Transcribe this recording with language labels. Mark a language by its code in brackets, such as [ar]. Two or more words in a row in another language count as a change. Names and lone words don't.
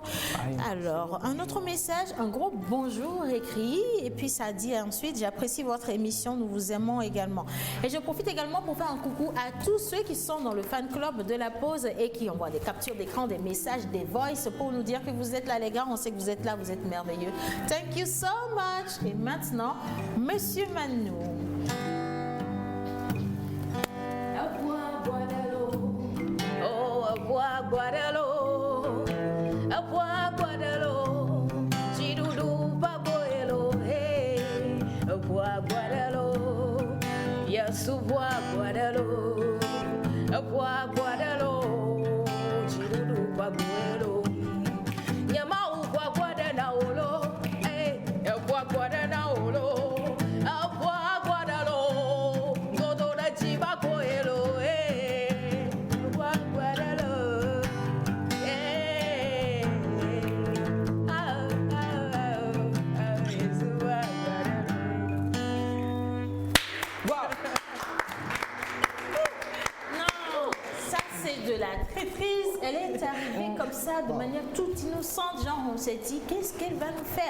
[fr] Alors, un autre message, un gros bonjour écrit et puis ça dit ensuite: j'apprécie votre émission, nous vous aimons également. Et je profite également pour faire un coucou à tous ceux qui sont dans le fan club de la pause et qui envoient des captures d'écran, des messages, des voice pour nous dire que vous êtes là les gars, on sait que vous êtes là, vous êtes merveilleux. [en] Thank you so much. [fr] Et maintenant, Monsieur Manou. Guadalo, Abua Guadalo, Chidudu Baboelo, hey, Abua Guadalo, Yasubua Guadalo, Abua Guadalo, Chidudu Baboelo, Yamau Guadanaolo, hey, Abua Guadanaolo, Abua Guadalo, Godora Chibacoelo, hey, Abua Guadalo. De la traîtrise, elle est arrivée comme ça de manière toute innocente, genre on s'est dit qu'est-ce qu'elle va nous faire.